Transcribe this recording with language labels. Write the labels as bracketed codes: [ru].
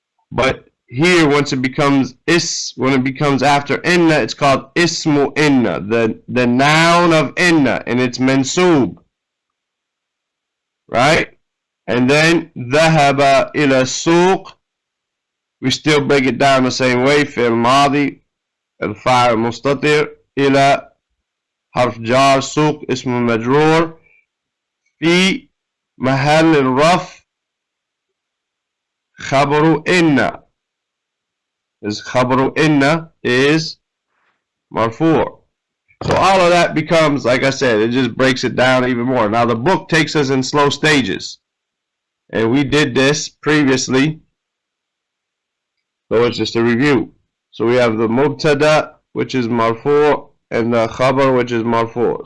[en] But here, once it becomes when it becomes after inna, it's called ismu inna, the noun of inna, and it's mansub. Right? And then dhahaba ila suq. We still break it down the same way. [ar] Fi'l madi, al-fa'il mustatir, ila حرف جار سوق اسم مجرور في محل الرفع خبر إن خبر إن is مرفوع. [en] So all of that becomes, like I said, it just breaks it down even more. Now the book takes us in slow stages, and we did this previously, so it's just a review. So we have the mubtada, which is marfu', and the khabar, which is marfu'.